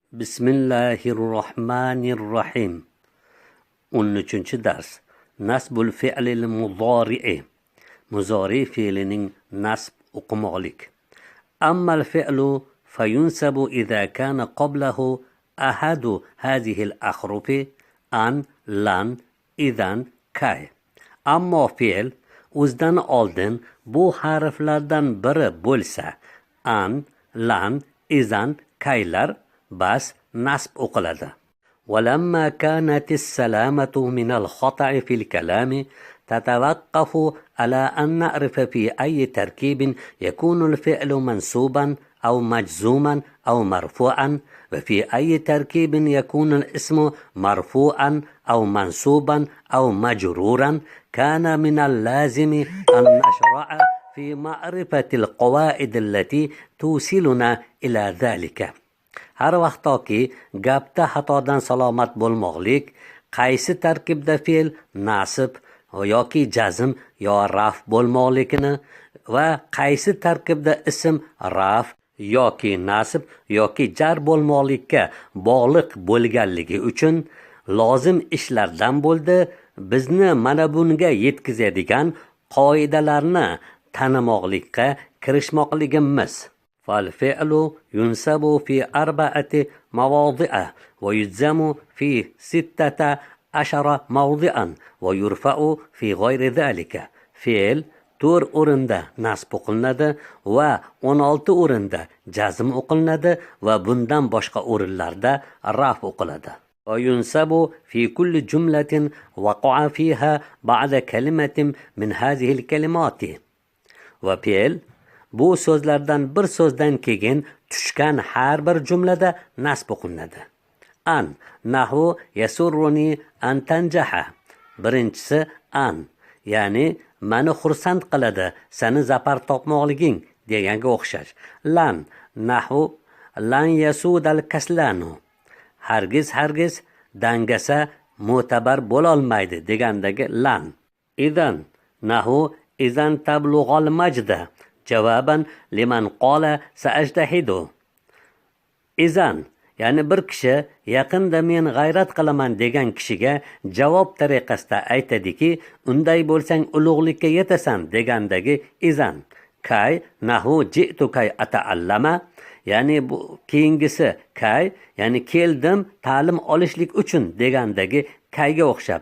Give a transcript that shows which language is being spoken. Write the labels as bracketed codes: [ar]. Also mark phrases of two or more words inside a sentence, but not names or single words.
[ar] بسم الله الرحمن الرحيم. 13-dars. نصب الفعل المضارع. [uz] Muzori fe'lining nasb o'qimoqlik. [ar] أما الفعل فينصب إذا كان قبله أحد هذه الأحرف أن لن إذن كي. [uz] Ammo fe'l o'zidan oldin bu harflardan biri bo'lsa, an, lan, izan, kaylar bas nasb o'qiladi. [ar] ولما كانت السلامة من الخطأ في الكلام تتوقف على أن نعرف في أي تركيب يكون الفعل منصوبا أو مجزوما أو مرفوعا، وفي أي تركيب يكون الاسم مرفوعا أو منصوبا أو مجرورا. كان من اللازم أن نشرع في معرفة القواعد التي توصلنا إلى ذلك. [uz] Har vaqtki gapda xatodan salomat bo'lmoqlik, qaysi tarkibda fe'l nasb yoki jazm yo raf bo'lmoqligini va qaysi tarkibda ism raf yoki nasb yoki jar bo'lmoqlikka bog'liq bo'lganligi uchun lozim ishlardan bo'ldi. Bizni mana bunga yetkazadigan qoidalarni tanimoqlikka kirishmoqligimiz. [ar] فالفعل ينسب في 4 مواضع ويجزم في 16 موضعا ويرفع في غير ذلك. [uz] فعل 4 o'rinda nasb o'qilinadi va 16 o'rinda jazm o'qilinadi va bundan boshqa o'rinlarda raf o'qiladi. [ar] وينسب في كل جملة وقع فيها بعد كلمة من هذه الكلمات. [uz] وفعل bu so'zlardan bir so'zdan keyin tushgan har bir jumlada nasb o'qilinadi. [ar] أن نحو يسرني أن تنجح. [uz] Birinchisi an, ya'ni meni xursand qiladi seni zafar topmoqliging deganga o'xshash. [ar] لن نحو لن يسود الكسلان. [uz] Hargiz dangasa mo'tabar bo'lolmaydi degandagi lan. [ar] إذن نحو إذن تبلغ المجد. جوابا لمن قال سأجتهد. [uz] Izan, ya'ni bir kishi yaqinda men g'ayrat qilaman degan kishiga javob tariqasida aytadiki, unday bo'lsang ulug'likka yetasan degandagi izan. [ar] كي نحو جئت كي أتعلم, [uz] ya'ni bu keyingisi kay, ya'ni keldim ta'lim olishlik uchun degandagi kayga o'xshab.